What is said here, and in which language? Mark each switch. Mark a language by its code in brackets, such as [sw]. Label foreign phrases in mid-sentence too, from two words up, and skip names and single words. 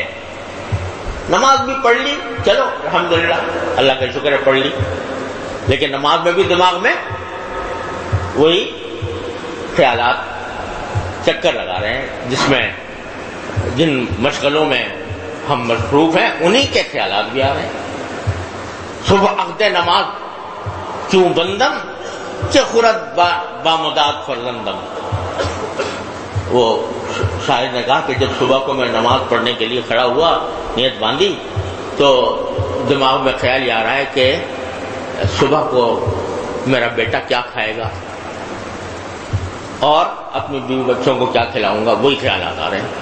[ur] نماز بھی پڑھ لی، چلو الحمدللہ اللہ کا شکر ہے پڑھ لی، لیکن نماز میں بھی دماغ میں وہی خیالات چکر لگا رہے ہیں، جس میں جن مشغلوں میں ہم مصروف ہیں انہی کے خیالات بھی آ رہے ہیں. [fa] صبح عقد نماز کیوں بندم کہ خورد بامداد فرزندم. [ur] وہ شاعر نے کہا کہ جب صبح کو میں نماز پڑھنے کے لیے کھڑا ہوا، نیت باندھی، تو دماغ میں خیال یہ آ رہا ہے کہ صبح کو میرا بیٹا کیا کھائے گا اور اپنی بیوی بچوں کو کیا کھلاؤں گا، وہی خیالات آ رہے ہیں.